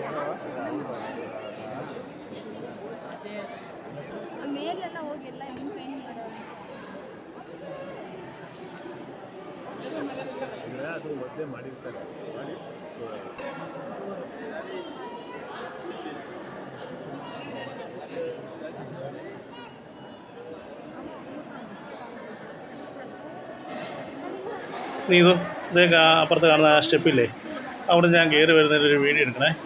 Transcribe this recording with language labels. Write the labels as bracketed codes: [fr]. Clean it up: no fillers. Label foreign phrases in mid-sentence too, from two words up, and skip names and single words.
[kn] ಮೇಲೆಲ್ಲ ಹೋಗಿ ಎಲ್ಲ ಹೆಂಗೆ ಪೇಂಟ್ ಮಾಡೋದು. ಅದು ಮೊದಲೇ ಮಾಡಿರ್ತಾರೆ ಮಾಡಿ [ml] നീ ഇതേ അപ്പുറത്ത് കാണുന്ന ആ സ്റ്റെപ്പില്ലേ, അവിടെ ഞാൻ കയറി വരുന്നതിൻ്റെ ഒരു വീഡിയോ എടുക്കണേ.